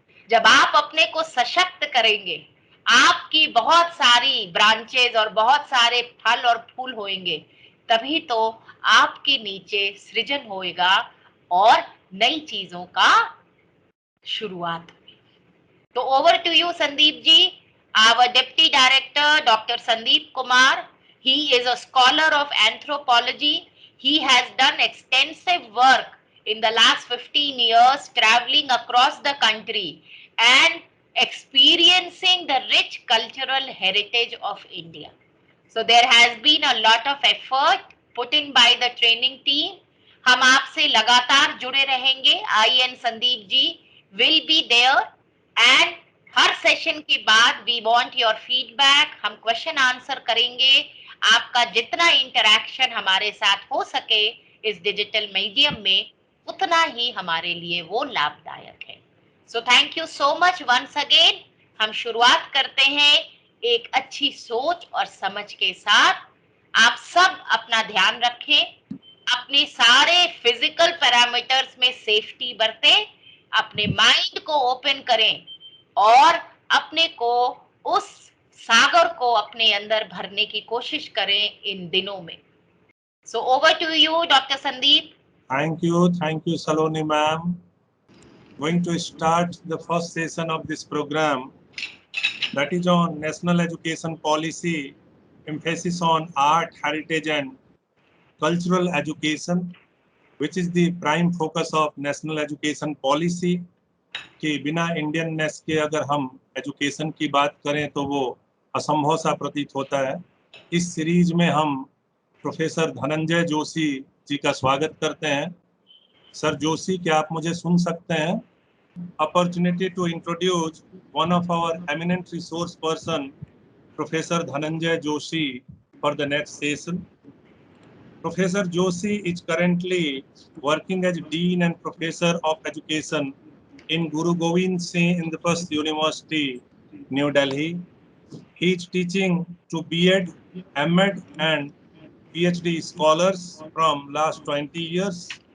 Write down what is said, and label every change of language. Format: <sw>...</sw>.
<hi>जब आप अपने को सशक्त करेंगे, आपकी बहुत सारी ब्रांचेस और बहुत सारे फल और फूल होंगे, तभी तो आपके नीचे सृजन होएगा और नई चीजों का शुरुआत होगी।</hi> <en>तो over to you Sandeep ji, our deputy director Dr. Sandeep Kumar. He is a scholar of anthropology. He has done extensive work in the last 15 years traveling across the country and experiencing the rich cultural heritage of India. So there has been a lot of effort put in by the training team.</en> <hi>हम आपसे लगातार जुड़े रहेंगे.</hi> <en>I and Sandeep ji will be there, and</en> <hi>हर session के बाद</hi> <en>We want your feedback.</en> <hi>हम question answer करेंगे. आपका जितना इंटरैक्शन हमारे साथ हो सके इस डिजिटल मीडियम में, उतना ही हमारे लिए वो लाभदायक है.</hi> <en>So thank you so much once again.</en> <hi>हम शुरुआत करते हैं एक अच्छी सोच और समझ के साथ. आप सब अपना ध्यान रखें, अपने सारे फिजिकल पैरामीटर्स में सेफ्टी बरतें, अपने माइंड को ओपन करें और अपने को उस सागर को अपने अंदर भरने की कोशिश करें इन दिनों में.</hi> <en>So over to you doctor Sandeep. Thank you, Saloni ma'am. Going to start the first session of this program, that is on National Education Policy, emphasis on art, heritage and cultural education, which is the prime focus of National Education Policy.</en> <hi>कि बिना Indianness के अगर हम education की बात करें तो वो असंभव सा प्रतीत होता है. इस सीरीज में हम प्रोफेसर धनंजय जोशी जी का स्वागत करते हैं.</hi> <en>sir Joshi,</en> <hi>क्या आप मुझे सुन सकते हैं?</hi> <en>Opportunity to introduce one of our eminent resource person, professor Dhananjay Joshi, for the next session. Professor Joshi is currently working as Dean and Professor of Education in Guru Gobind Singh Indraprasth University, New Delhi. He is teaching to B.Ed, M.Ed and PhD scholars from last 20 years.</en>